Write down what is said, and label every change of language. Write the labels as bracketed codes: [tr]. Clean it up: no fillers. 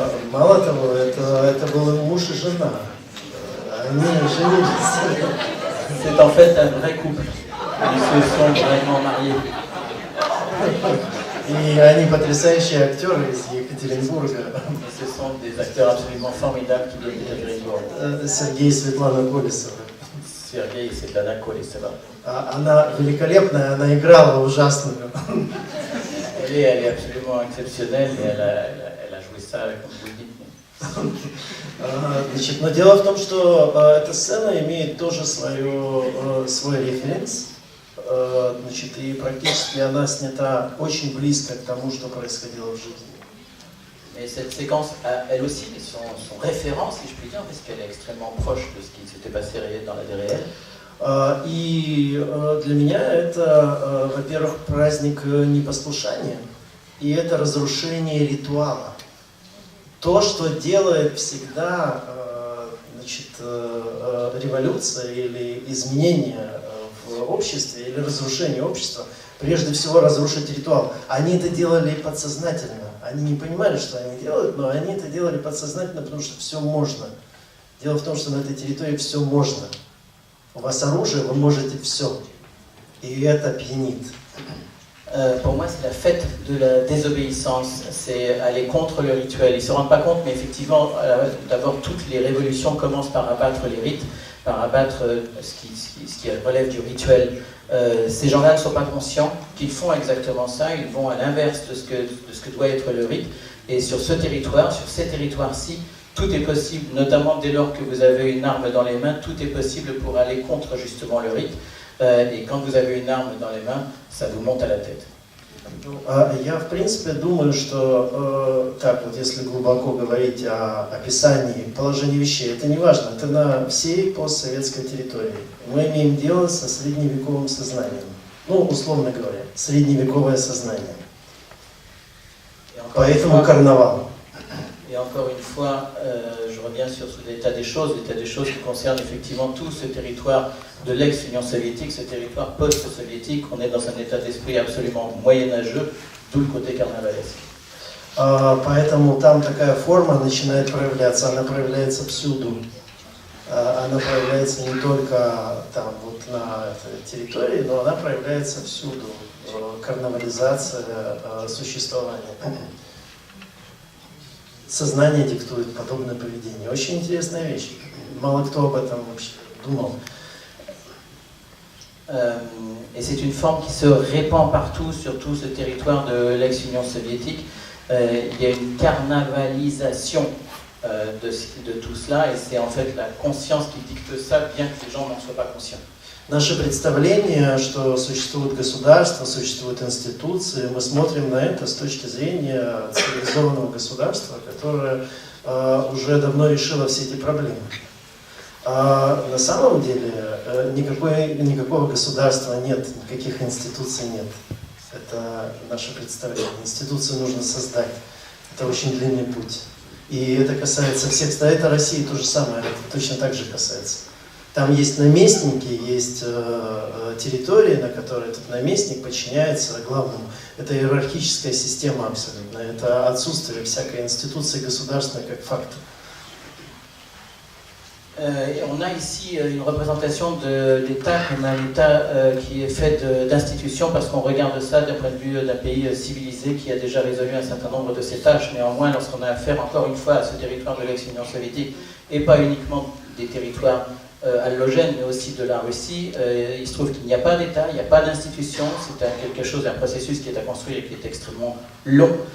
[ru] Мало того, это был муж и жена. Они женились. [fr] C'est en fait un vrai couple. Ils se sont vraiment mariés. [ru] И они потрясающие актеры из Екатеринбурга. [fr] Ce sont des acteurs absolument formidables qui viennent d'Ekaterinbourg. [ru] Сергей и Светлана Колесова. [fr] Sergei et Svetlana Kolesova. [ru] Она великолепная, она играла ужасную. [fr] Elle est absolument exceptionnelle et elle a joué ça, comme vous le dites. [ru] Значит, но дело в том, что эта сцена имеет тоже свой референс. Значит, и практически она снята очень близко к тому, что происходило в жизни. [fr] Mais cette séquence a elle aussi son référence, si je puis dire, parce qu'elle est extrêmement proche de ce qui s'était passé dans la vie réelle. [ru] И для меня это, во-первых, праздник непослушания, и это разрушение ритуала. То, что делает всегда, значит, революция или изменение в обществе, или разрушение общества, прежде всего разрушить ритуал. Они это делали подсознательно. Они не понимали, что они делают, но они это делали подсознательно, потому что все можно. Дело в том, что на этой территории все можно. У вас оружие, вы можете все. И это пьянит. [fr] Pour moi, c'est la fête de la désobéissance, c'est aller contre le rituel. Ils ne se rendent pas compte, mais effectivement, d'abord, toutes les révolutions commencent par abattre les rites, par abattre ce qui relève du rituel. Ces gens-là ne sont pas conscients qu'ils font exactement ça, ils vont à l'inverse de ce que doit être le rite. Et sur ce territoire, sur ces territoires-ci, tout est possible, notamment dès lors que vous avez une arme dans les mains, tout est possible pour aller contre justement le rite. И quand vous avez une arme dans les mains, ça vous monte à la tête. [ru] Я, в принципе, думаю, что, так вот, если глубоко говорить о описании положения вещей, это не важно, это на всей постсоветской территории. Мы имеем дело со средневековым сознанием. Ну, условно говоря, средневековое сознание. Поэтому карнавал. [fr] Et encore une fois, je reviens sur l'état des choses qui concerne effectivement tout ce territoire de l'ex-Union soviétique, ce territoire post-soviétique. On est dans un état d'esprit absolument moyenâgeux, d'où le côté carnavalesque. [ru] Поэтому там такая форма начинает проявляться, она проявляется всюду. Она проявляется не только там, вот на этой территории, но она проявляется всюду. Карнавализация существования. Сознание диктует подобное поведение. Очень интересная вещь. Мало кто об этом вообще думал. [fr] Et c'est une forme qui se répand partout, sur tout ce territoire de l'ex-Union soviétique. Il y a une carnavalisation de tout cela, et c'est en fait la conscience qui dicte ça, bien que les gens n'en soient pas conscients. [ru] Наше представление, что существует государство, существуют институции, мы смотрим на это с точки зрения цивилизованного государства, которое уже давно решило все эти проблемы. А на самом деле никакого государства нет, никаких институций нет. Это наше представление. Институции нужно создать. Это очень длинный путь. И это касается всех стран. Это России то же самое, это точно так же касается. Там есть наместники, есть территории, на которые этот наместник подчиняется главному. Это иерархическая система абсолютно. Это отсутствие всякой институции государственной как факта. [fr] Et on a ici une représentation de l'État, on a un État qui est fait d'institutions parce qu'on regarde ça d'un point de vue d'un pays civilisé qui a déjà résolu un certain nombre de ses tâches. Néanmoins, lorsqu'on a affaire encore une fois à ce territoire de l'ex-Union soviétique, et pas uniquement des territoires allogènes, mais aussi de la Russie, il se trouve qu'il n'y a pas d'État, il n'y a pas d'institution, c'est quelque chose, un processus qui est à construire et qui est extrêmement long.